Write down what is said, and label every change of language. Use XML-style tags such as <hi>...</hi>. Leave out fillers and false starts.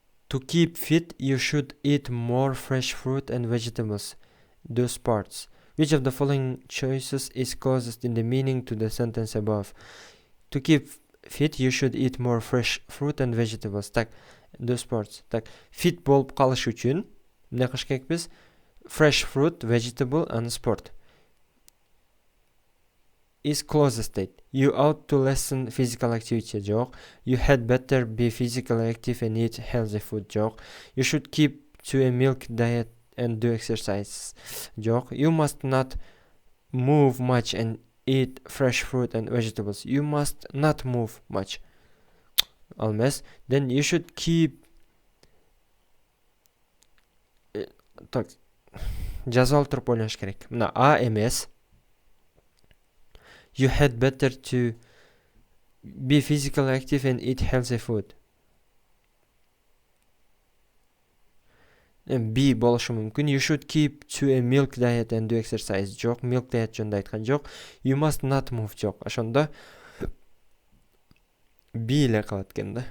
<en>To keep fit, you should eat more fresh fruit and vegetables. Those parts. Which of the following choices is closest in the meaning to the sentence above? To keep fit, you should eat more fresh fruit and vegetables.</en> <ky>Так,</ky> <en>those parts.</en> <ky>Так, fit болуп калыш үчүн эмне кылыш керекпиз?</ky> <en>Fresh fruit, vegetable and sport. Is closest state. You ought to lessen physical activity.</en> <ky>Жок.</ky> <en>You had better be physically active and eat healthy food.</en> <ky>Жок.</ky> <en>You should keep to a milk diet and do exercise.</en> <ky>Жок.</ky> <en>You must not move much and eat fresh fruit and vegetables. You must not move much. Almost. Then you should keep.</en> <ky>Так. Жазып туруп ойлош керек. Мына А эмес.</ky> <en>You had better to be physically active and eat healthy food.</en> <ky>B болушу мүмкүн.</ky> <en>You should keep to a milk diet and do exercise.</en> <ky>Жок, milk diet жөнүндө айткан жок.</ky> <en>You must not move.</en> <ky>Жок. Ошондо B эле калат экен да.</ky>